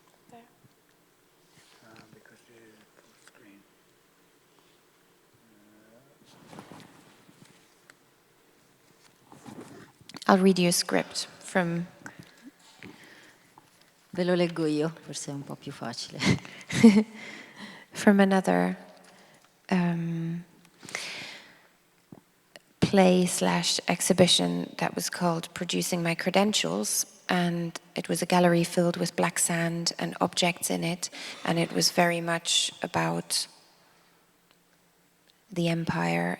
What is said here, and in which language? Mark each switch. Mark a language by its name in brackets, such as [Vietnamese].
[English] There. Because the full screen. I'll read you a script from... [Italian] Ve lo leggo io, forse è un po' più facile. [English] from another play/exhibition that was called Producing My Credentials, and it was a gallery filled with black sand and objects in it, and it was very much about the empire.